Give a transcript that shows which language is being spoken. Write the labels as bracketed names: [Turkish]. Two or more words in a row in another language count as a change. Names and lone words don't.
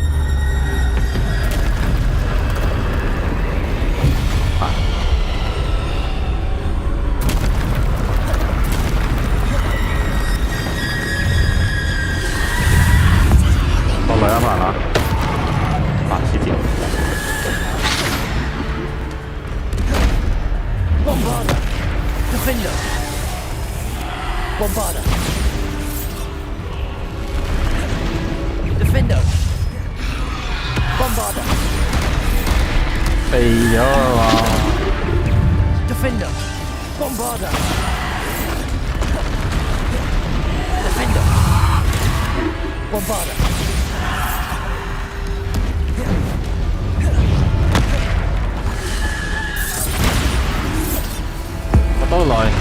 [Cantonese] 落嚟啊嘛啦，黐線。 [English] Bombarder. Defender. Bombarder. Defender. Bombarder. [Cantonese] 肥咗啊嘛 [English] Defender. Bombarder. Defender. Bombarder. [Cantonese] 都來。